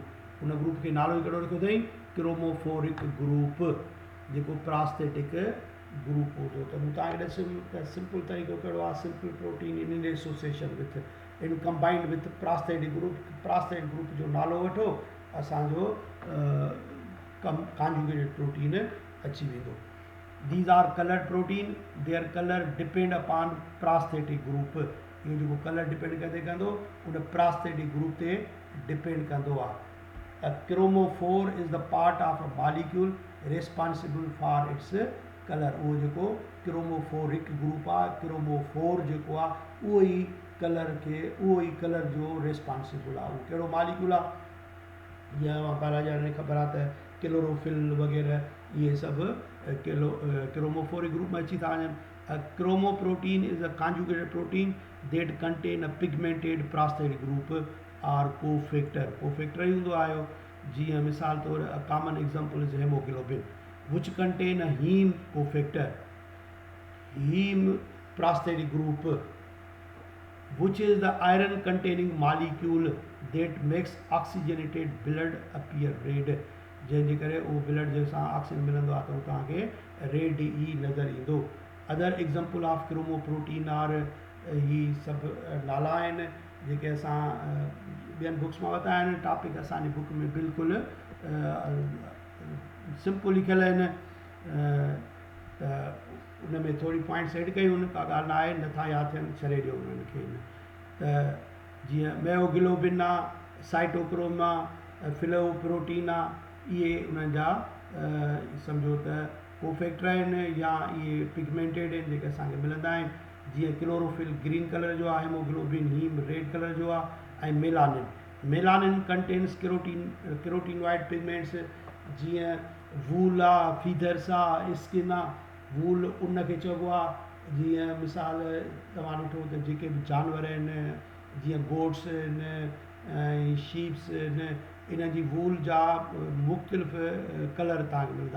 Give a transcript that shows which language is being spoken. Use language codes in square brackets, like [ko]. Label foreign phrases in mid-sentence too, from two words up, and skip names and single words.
[sd] उन ग्रुप खे नालो ई कहिड़ो रखियो अथई [en] chromophoric group [sd] जेको [en] prosthetic group [sd] हूंदो. त मूं तव्हांखे ॾिसियो त सिंपल तरीक़ो कहिड़ो आहे [en] simple protein in association with in combined with prosthetic group. prosthetic group [sd] जो नालो वठो असांजो [en] conjugated protein [sd] अची वेंदो. [en] These are colored protein. Their color depend upon prosthetic group. [sd] इहो जेको [en] colour depend [sd] कंदो उन [en] prosthetic group [sd] ते डिपेंड कंदो आहे. [en] Chromophore is the part of a molecule responsible for its colour. [sd] उहो जेको [en] chromophoric group [sd] आहे क्रोमोफोर जेको आहे उहो ई कलर जो रिस्पॉन्सिबल आहे. उहो कहिड़ो मॉलिक्यूल आहे जीअं बायोलॉजी वारनि खे ख़बर आहे त क्लोरोफिल वग़ैरह इहे सभु [en] chromophoric group [sd] में अची था वञनि. [en] chromoprotein is a conjugated protein that contain a pigmented prosthetic group or cofactor. Cofactor [sd] ही हूंदो आयो जीअं मिसाल तौर [en] a common example is hemoglobin which contain a heme cofactor. Heme prosthetic group which is the iron containing molecule that makes oxygenated blood appear red. [sd] जंहिंजे करे उहो ब्लड जंहिंसां ऑक्सीजन मिलंदो आहे त उहो तव्हांखे रेड ई नज़र ईंदो. [en] other example of chromoprotein are [sd] ही सभु नाला आहिनि जेके असां ॿियनि बुक्स मां वरिता आहिनि. टॉपिक असांजी बुक में बिल्कुलु सिंपल लिखियल आहिनि त उन में थोरी [en] points add [sd] कयूं आहिनि. का ॻाल्हि न आहे नथा यादि थियनि छॾे ॾियो उन्हनि खे. त जीअं मेओग्लोबिन आहे साइटोक्रोम आहे फिलोप्रोटीन आहे इहे उन्हनि जा सम्झो त कोफैक्टर आहिनि या इहे पिगमेंटेड आहिनि जेके असांखे मिलंदा आहिनि. जीअं क्लोरोफिल [en] green colour [sd] जो आहे हेमोग्लोबिन हीम [en] red colour [sd] जो आहे ऐं [en] melanin contains carotenoid pigments [sd] जीअं वूल आहे फीदर्स आहे स्किन आहे. वूल उन खे चइबो आहे जीअं मिसाल तव्हां ॾिठो त जेके बि जानवर आहिनि जीअं गोट्स आहिनि ऐं शीप्स आहिनि इन जी वूल जा मुख़्तलिफ़ कलर तव्हांखे मिलंदा.